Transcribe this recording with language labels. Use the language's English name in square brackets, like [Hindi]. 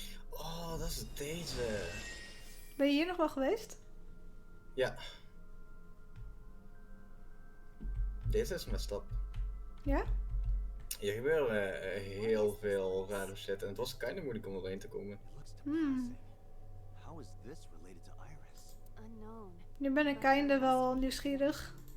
[Dutch] Oh, dat is deze. Ben je hier nog wel geweest? Ja. Deze is [English] messed up. [Dutch] Ja? Hier gebeuren heel veel rare shit en het was kinda moeilijk om erheen te komen. [English] How is this related to Iris? Unknown. [Dutch] Nu ben ik einde wel nieuwsgierig.